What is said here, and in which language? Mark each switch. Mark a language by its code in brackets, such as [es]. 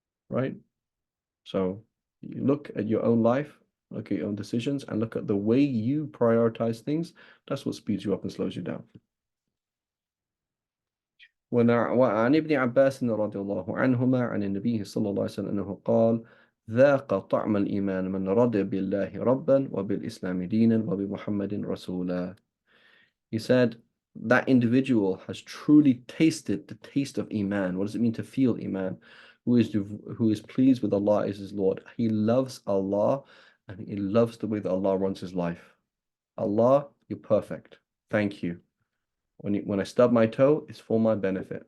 [en] Right? So you look at your own life, look at your own decisions, and look at the way you prioritize things. That's what speeds you up and slows you down. [ar] وعن ابن عباس رضي الله عنهما عن النبي صلى الله عليه وسلم أنه قال ذاق طعم الإيمان من رضي بالله ربا وبالإسلام دينا وبمحمد رسولا. [en] He said that individual has truly tasted the taste of Iman. What does it mean to feel Iman? Who is pleased with Allah is his Lord. He loves Allah and he loves the way that Allah runs his life. Allah, you're perfect. Thank you. When I stub my toe, it's for my benefit.